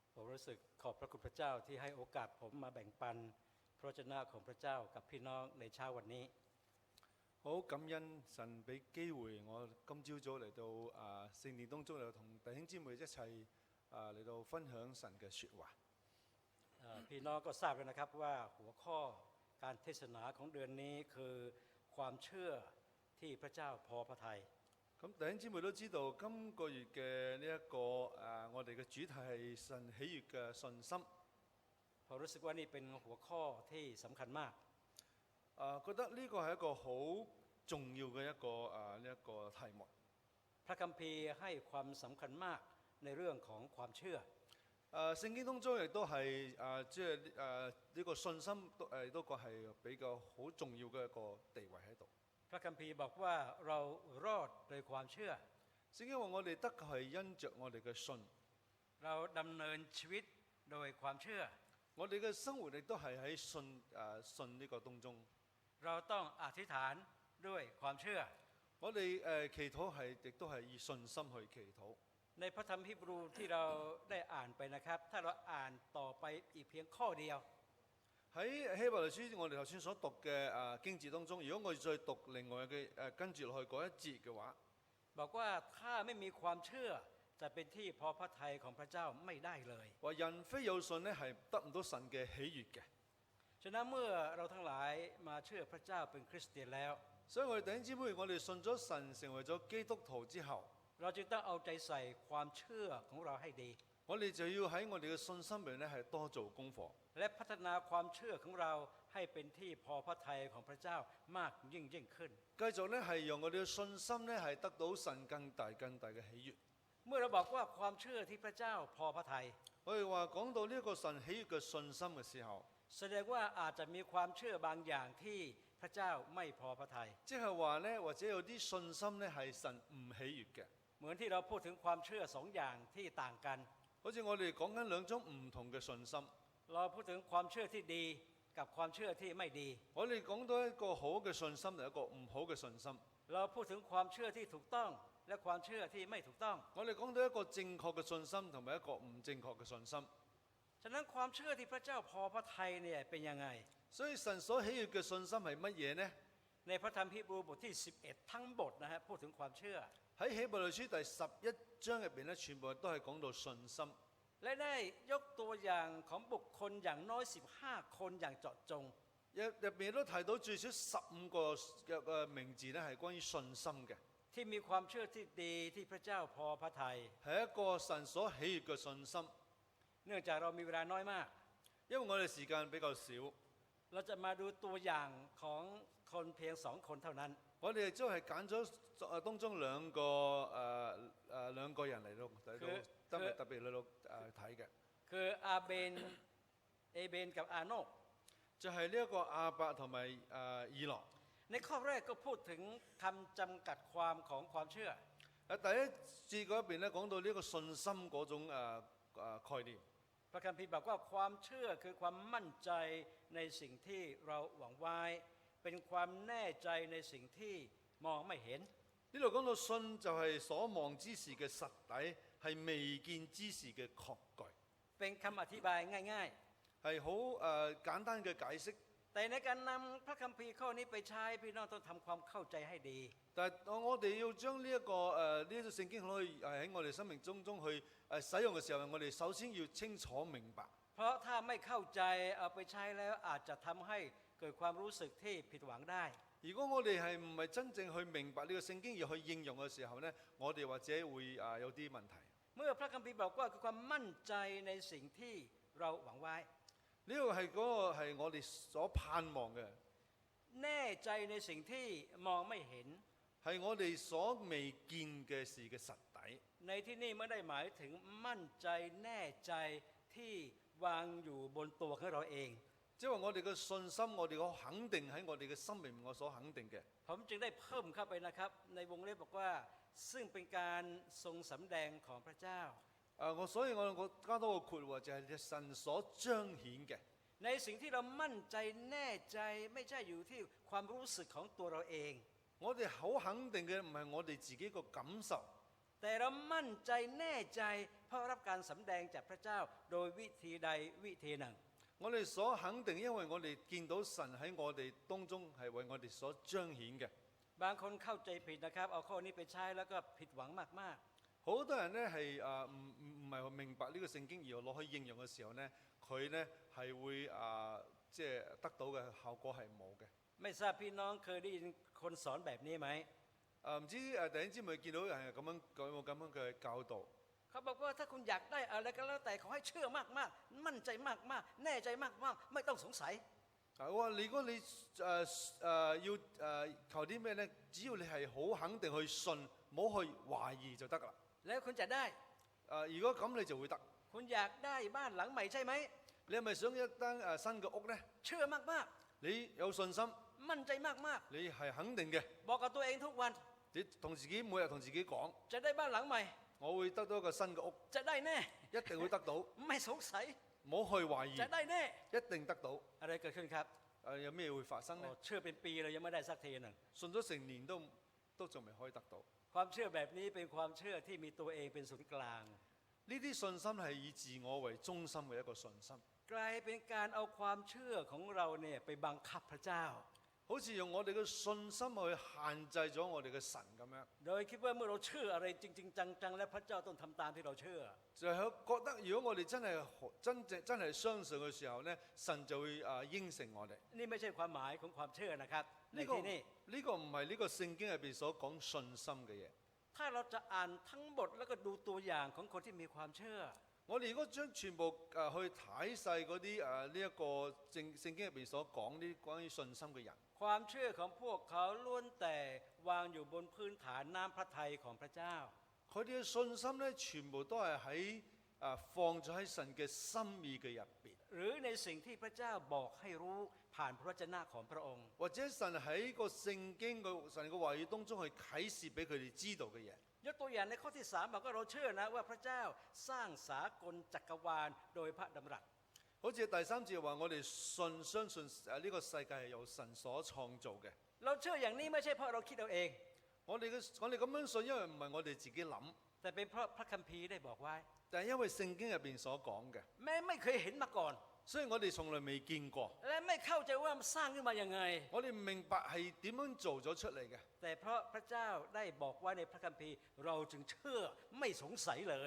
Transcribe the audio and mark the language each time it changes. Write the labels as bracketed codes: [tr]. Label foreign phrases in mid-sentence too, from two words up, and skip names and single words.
[th] รู้สึกขอบพระคุณพระเจ้าที่ให้โอกาสผมมาแบ่งปันพระวจนะของพระเจ้ากับพี่น้องในเช้าวันนี้ [yue] 好感恩神俾機會我今朝早嚟到聖殿當中嚟同弟兄姊妹一齊嚟到分享神嘅説話。 [th] พี่น้องก็ทราบแล้วนะครับว่าหัวข้อการเทศนาของเดือนนี้คือความเชื่อที่พระเจ้าพอพระทัย [yue] 咁弟兄姊妹都知道，今個月嘅呢一個我哋嘅主題係神喜悅嘅信心。 [th] ผมรู้สึกว่านี่เป็นหัวข้อที่สำคัญมาก [yue] 覺得呢個係一個好重要嘅呢一個題目。 [th] พระคัมภีร์ให้ความสำคัญมากในเรื่องของความเชื่อ [yue] 聖經當中亦都係即係呢個信心都個係比較好重要嘅一個地位喺度。 [th] พระคัมภีร์บอกว่าเรารอดโดยความเชื่อ [yue] 聖經話我哋得係因着我哋嘅信， [th] เราดำเนินชีวิตโดยความเชื่อ [yue] 我哋嘅生活亦都係喺信呢個當中。 [th] เราต้องอธิษฐานด้วยความเชื่อ [yue] 我哋祈禱係亦都係以信心去祈禱。 [th] ในพระธรรมฮีบรูที่เราได้อ่านไปนะครับถ้าเราอ่านต่อไปอีกเพียงข้อเดียว [yue] 喺希伯來書我哋頭先所讀嘅經節當中，如果我哋再讀另外嘅跟住落去嗰一節嘅話， [th] บอกว่าถ้าไม่มีความเชื่อจะเป็นที่พอพระทัยของพระเจ้าไม่ได้เลย [yue] 話人非有信呢係得唔到神嘅喜悅嘅。 [th] ฉะนั้นเมื่อเราทั้งหลายมาเชื่อพระเจ้าเป็นคริสเตียนแล้ว [yue] 所以我哋弟兄姊妹，我哋信咗神成為咗基督徒之後， [th] เราจึงต้องเอาใจใส่ความเชื่อของเราให้ดี [yue] 我哋就要喺我哋嘅信心裏呢係多做功課， [th] และพัฒนาความเชื่อของเราให้เป็นที่พอพระทัยของพระเจ้ามากยิ่งขึ้น [yue] 繼續呢係讓我哋嘅信心呢係得到神更大嘅喜悅。 [th] เมื่อเราบอกว่าความเชื่อที่พระเจ้าพอพระทัย [yue] 我哋話講到呢一個神喜悅嘅信心嘅時候， [th] แสดงว่าอาจจะมีความเชื่อบางอย่างที่พระเจ้าไม่พอพระทัย [yue] 即係話呢或者有啲信心呢係神唔喜悅嘅。 [th] เหมือนที่เราพูดถึงความเชื่อสองอย่างที่ต่างกัน [yue] 好似我哋講緊兩種唔同嘅信心。 [th] เราพูดถึงความเชื่อที่ดีกับความเชื่อที่ไม่ดี [yue] 我哋講到一個好嘅信心同一個唔好嘅信心。 [th] เราพูดถึงความเชื่อที่ถูกต้องและความเชื่อที่ไม่ถูกต้อง [yue] 我哋講到一個正確嘅信心同埋一個唔正確嘅信心。 [th] ฉะนั้นความเชื่อที่พระเจ้าพอพระทัยเนี่ยเป็นยังไง [yue] 所以神所喜悅嘅信心係乜嘢呢？ [th] ในพระธรรมฮีบรูบทที่11ทั้งบทนะฮะพูดถึงความเชื่อ [yue] 喺希伯來書第11章入邊咧，全部都係講到信心。 [th] และได้ยกตัวอย่างของบุคคลอย่างน้อย15คนอย่างเจาะจง [yue] 入邊都提到最少15個嘅名字咧，係關於信心嘅， [th] ที่มีความเชื่อที่ดีที่พระเจ้าพอพระทัย [yue] 係一個神所喜悅嘅信心。 [th] เนื่องจากเรามีเวลาน้อยมาก [yue] 因為我哋時間比較少， [th] เราจะมาดูตัวอย่างของคนเพียง2คนเท่านั้น [yue] 我哋亦都係揀咗當中兩個人嚟到特別嚟到睇嘅， [th] คือเอเบนกับอาโนก [yue] 就係呢一個亞伯同埋以諾。 [th] ในข้อแรกก็พูดถึงคำจำกัดความของความเชื่อ [yue] 第一節嗰邊咧講到呢個信心嗰種概念。 [th] พระคัมภีร์บอกว่าความเชื่อคือความมั่นใจในสิ่งที่เราหวังไว้เป็นความแน่ใจในสิ่งที่มองไม่เห็น [yue] 呢度講到信就係所望之事嘅實底，係未見之事嘅確據。 [th] เป็นคำอธิบายง่าย [yue] 係好簡單嘅解釋。 [th] ๆแต่ในการนำพระคัมภีร์ข้อนี้ไปใช้พี่น้องต้องทำความเข้าใจให้ดี [yue] 但係我哋要將呢一個聖經可以喺我哋生命中去使用嘅時候，我哋首先要清楚明白。 [th] เพราะถ้าไม่เข้าใจเอาไปใช้แล้วอาจจะทำให้เกิดความรู้สึกที่ผิดหวังได้ [yue] 如果我哋係唔係真正去明白呢個聖經而去應用嘅時候呢，我哋或者會有啲問題。 [th] เมื่อพระคัมภีร์บอกว่าคือความมั่นใจในสิ่งที่เราหวังไว้ [yue] 呢個係嗰個係我哋所盼望嘅， [th] แน่ใจในสิ่งที่มองไม่เห็น [yue] 係我哋所未見嘅事嘅實底。 [th] ในที่นี้ไม่ได้หมายถึงมั่นใจแน่ใจที่วางอยู่บนตัวของเราเอง [yue] 即係話我哋嘅信心，我哋嘅肯定喺我哋嘅心裏面，我所肯定嘅。 [th] ผมจึงได้เพิ่มเข้าไปนะครับในวงเล็บบอกว่าซึ่งเป็นการทรงสำแดงของพระเจ้า [yue] 所以我加多個括弧就係神所彰顯嘅。 [th] ในสิ่งที่เรามั่นใจแน่ใจไม่ใช่อยู่ที่ความรู้สึกของตัวเราเอง [yue] 我哋好肯定嘅唔係我哋自己個感受， [th] แต่เรามั่นใจแน่ใจเพราะรับการสำแดงจากพระเจ้าโดยวิธีใดวิธีหนึ่ง [yue] 我哋所肯定，因為我哋見到神喺我哋當中係為我哋所彰顯嘅。 [th] บางคนเข้าใจผิดนะครับเอาข้อนี้ไปใช้แล้วก็ผิดหวังมาก [yue] 好多人呢係唔係明白呢個聖經，而攞去應用嘅時候呢，佢呢係會即係得到嘅效果係冇嘅。 [th] ๆไม่ทราบพี่น้องเคยได้ยินคนสอนแบบนี้ไหม [yue] 唔知弟兄姊妹見到人係有冇咁樣嘅教導？ [th] เขาบอกว่าถ้าคุณอยากได้อะไรก็แล้วแต่ขอให้เชื่อมากๆมั่นใจมากๆแน่ใจมากๆไม่ต้องสงสัย [yue] 我話如果你要求啲咩呢？只要你係好肯定去信，唔好去懷疑就得啦。 [th] แล้วคุณจะได้ [yue] 如果咁你就會得。 [th] คุณอยากได้บ้านหลังใหม่ใช่ไหม [yue] 你係咪想一間新嘅屋呢？ [th] เชื่อมาก [yue] 你有信心， [th] ๆมั่นใจมาก [yue] 你係肯定嘅， [th] ๆบอกกับตัวเองทุกวัน [yue] 你同自己每日同自己講， [th] จะได้บ้านหลังใหม่ [yue] 我會得到一個新嘅屋， [th] จะได้แน่ [yue] 一定會得到， [th] ไม่สงสัย [yue] 唔好去懷疑， [th] จะได้แน่ [yue] 一定得到。 [th] อะไรเกิดขึ้นครับ [yue] 有咩會發生呢？ [th] เชื่อเป็นปีเลยยังไม่ได้สักทีหนึ่ง [yue] 信咗成年都仲未可以得到。 [th] ความเชื่อแบบนี้เป็นความเชื่อที่มีตัวเองเป็นศูนย์กลาง [yue] 呢啲信心係以自我為中心嘅一個信心， [th] กลายเป็นการเอาความเชื่อของเราเนี่ยไปบังคับพระเจ้า [yue] 好似用我哋嘅信心去限制咗我哋嘅神咁樣。 [th] โดยคิดว่าเมื่อเราเชื่ออะไรจริงๆจังๆและพระเจ้าต้องทำตามที่เราเชื่อ [yue] 就係覺得如果我哋真係相信嘅時候呢，神就會應承我哋。 [th] นี่ไม่ใช่ความหมายของความเชื่อนะครับใน [yue] 呢個 [th] ที่นี้ [yue] 呢個唔係呢個聖經入邊所講信心嘅嘢。 [th] ถ้าเราจะอ่านทั้งหมดแล้วก็ดูตัวอย่างของคนที่มีความเชื่อ [yue] 我哋如果將全部去睇晒嗰啲呢一個聖經入邊所講啲關於信心嘅人， [th] ความเชื่อของพวกเขาล้วนแต่วางอยู่บนพื้นฐานน้ำพระทัยของพระเจ้า [yue] 佢哋嘅信心呢，全部都係放咗喺神嘅心意嘅入邊， [th] หรือในสิ่งที่พระเจ้าบอกให้รู้ผ่านพระวจนะของพระองค์ [yue] 或者神喺個聖經神嘅話語當中去啟示俾佢哋知道嘅嘢。 [th] ยกตัวอย่างในข้อที่3บอกว่าเราเชื่อนะว่าพระเจ้าสร้างสากลจักรวาลโดยพระดำรัส [yue] 好似第三節話，我哋相信呢個世界係由神所創造嘅。 [th] เราเชื่ออย่างนี้ไม่ใช่เพราะเราคิดเอาเอง [yue] 我哋咁樣信，因為唔係我哋自己諗， [th] แต่เป็นเพราะพระคัมภีร์ได้บอกไว้ [yue] 但係因為聖經入邊所講嘅， [th] แม้ไม่เคยเห็นมาก่อน [yue] 所以我哋從來未見過， [th] และไม่เข้าใจว่ามันสร้างขึ้นมายังไง [yue] 我哋唔明白係點樣做咗出嚟嘅。 [th] แต่เพราะพระเจ้าได้บอกไว้ในพระคัมภีร์เราจึงเชื่อไม่สงสัยเลย